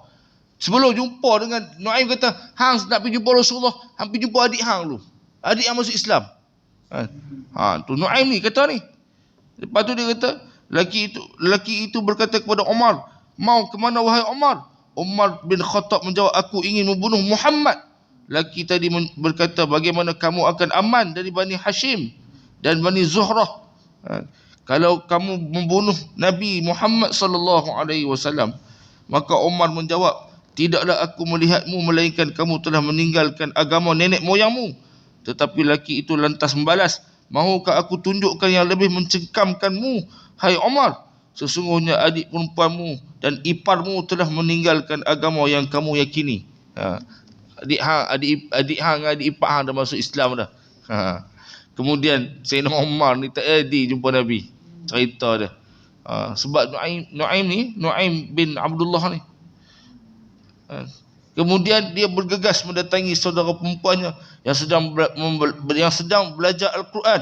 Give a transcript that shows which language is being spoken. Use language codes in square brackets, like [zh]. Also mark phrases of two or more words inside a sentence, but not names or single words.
[ms] Sebelum jumpa dengan Nuaim kata, hang nak pergi jumpa Rasulullah, hang pergi jumpa adik hang dulu. Adik hang masuk Islam. Tu Nuaim ni kata ni. Lepas tu dia kata, lelaki itu berkata kepada Umar, mau ke mana wahai Umar? Umar bin Khattab menjawab, aku ingin membunuh Muhammad. Lelaki tadi berkata, bagaimana kamu akan aman dari Bani Hashim dan Bani Zuhrah? Kalau kamu membunuh Nabi Muhammad [ar] sallallahu alaihi wasallam. [ms] Maka Umar menjawab, tidaklah aku melihatmu melainkan kamu telah meninggalkan agama nenek moyangmu. Tetapi lelaki itu lantas membalas, mahukah aku tunjukkan yang lebih mencengkamkanmu, hai Umar? Sesungguhnya adik perempuanmu dan iparmu telah meninggalkan agama yang kamu yakini. Adik hang, adik ipar hang dah masuk Islam dah. Kemudian Sayyidina Umar ni tak jadi jumpa Nabi. Cerita dia. Sebab Nuaim bin Abdullah ni. Kemudian dia bergegas mendatangi saudara perempuannya yang sedang belajar Al-Quran.